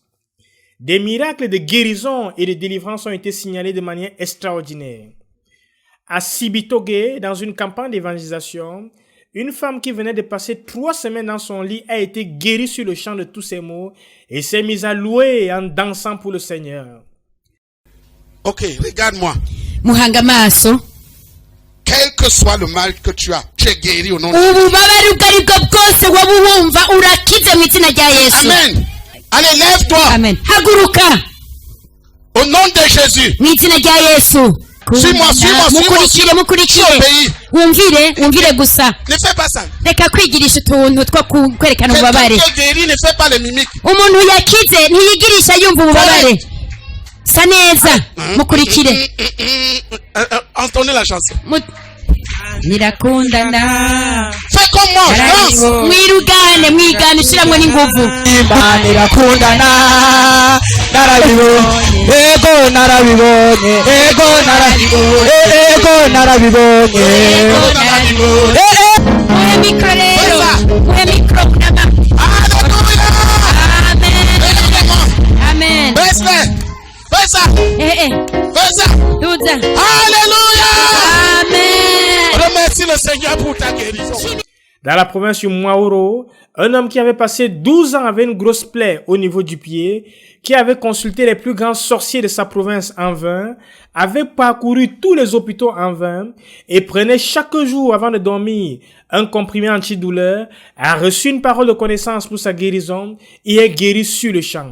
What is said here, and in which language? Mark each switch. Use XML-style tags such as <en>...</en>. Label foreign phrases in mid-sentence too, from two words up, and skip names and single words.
<fr>Des miracles de guérison et de délivrance ont été signalés de manière extraordinaire. À Sibitoge, dans une campagne d'évangélisation, une femme qui venait de passer 3 semaines dans son lit a été guérie sur le champ de tous ses maux et s'est mise à louer en dansant pour le Seigneur. Ok, regarde-moi.</fr> <rn>Muhanga maso.</rn> <fr>Quel que soit le mal que tu es guéri au nom de Jésus. Amen. Allez, lève-toi.</fr> <rn>Amen. Haguruka.</rn> <fr>Au nom de Jésus. Suis-moi.</fr> <rn>Wumvire gusa.</rn> <fr>Ne fais pas ça.</fr> <rn>Reka kwigirisha utuntu two kwerekana ububabare.</rn> <fr>Quelqu'un qui est guéri ne fait pas les mimiques.</fr> <rn>Umuntu yakize ntiyigirisha yumva ububabare. Sa neza mukurikire.</rn> <fr>Entendez la chanson.</fr> <rn>Nirakundana.</rn> <fr>Fais comme moi, danse.</fr> <rn>Mwigane ushiramwo n'inguvu. Nirakundana. Ego narabibonye. Muhe mikro rero. Muhe mikro kunama. Amen.</rn> <fr>Fais ça.</fr> <rn>Duza.</rn> <fr>Alléluia. Amen. Remercie le Seigneur pour ta guérison. Dans la province du Mwaoro, un homme qui avait passé 12 ans avec une grosse plaie au niveau du pied, qui avait consulté les plus grands sorciers de sa province en vain, avait parcouru tous les hôpitaux en vain et prenait chaque jour avant de dormir un comprimé antidouleur, a reçu une parole de connaissance pour sa guérison et est guéri sur le champ.</fr>